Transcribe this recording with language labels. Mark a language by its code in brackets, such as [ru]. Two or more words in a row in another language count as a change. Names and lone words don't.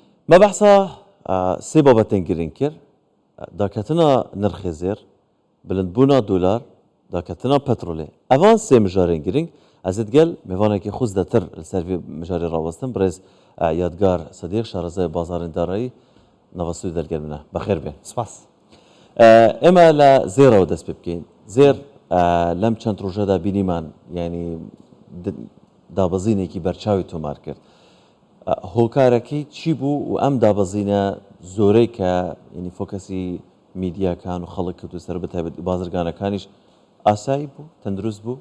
[ku] ما بحثا سي بابەتێن گرنگ کرد داکەتنا نرخی زێر بلندبوونا دولار داکەتنا پەترۆلێ ئەوان سێ مژارên گرنگ ez ê digel mêvanekî xwe zêdetir li ser vê mijarê rawestin birêz yadgar Sedîq şarezaya bazarên darayî nava Sûdî dergel min e bixêr bê سپاس [ckb] ئێمە لە زێرەوە دەست پێ بکەین زێر لەم چەند ڕۆژەدا بینیمان ینی دابەزینێکی بەرچاوی تۆمار کرد هۆکارەکەی چی بوو و ئەم دابەزینە زۆرەی کە ینی فۆکەسی میدیاکان و خەڵک کەوتو سەر بەتایبەت بازرگانەکانیش ئاسایی بوو تەندروست بوو